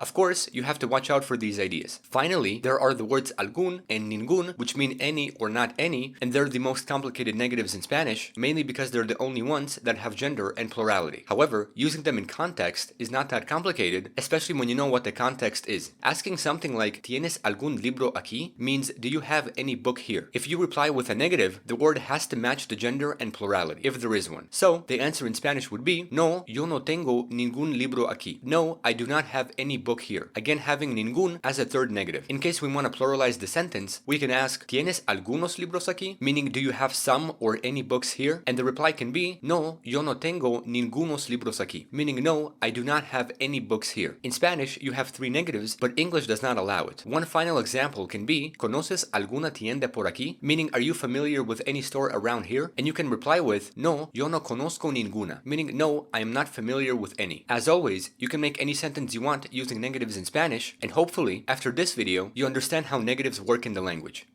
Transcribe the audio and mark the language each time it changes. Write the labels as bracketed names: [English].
[English] Of course, you have to watch out for these ideas. Finally, there are the words algún and ningún, which mean any or not any, and they're the most complicated negatives in Spanish, mainly because they're the only ones that have gender and plurality. However, using them in context is not that complicated, especially when you know what the context is. Asking something like, [Spanish] ¿Tienes algún libro aquí? [English] Means, do you have any book here? If you reply with a negative, the word has to match the gender and plurality, if there is one. So, the answer in Spanish would be, [Spanish] no, yo no tengo ningún libro aquí. [English] No, I do not have any book here. Again, having ningún as a third negative. In case we want to pluralize the sentence, we can ask, [Spanish] ¿Tienes algunos libros aquí? [English] Meaning, do you have some or any books here? And the reply can be, [Spanish] no, yo no tengo ningunos libros aquí. [English] Meaning, no, I do not have any books here. In Spanish, you have three negatives, but English does not allow it. One final example can be, [Spanish] ¿Conoces alguna tienda por aquí? [English] Meaning, are you familiar with any store around here? And you can reply with, [Spanish] no, yo no conozco ninguna. [English] Meaning, no, I am not familiar with any. As always, you can make any sentence you want using negatives in Spanish, and hopefully, after this video, you understand how negatives work in the language.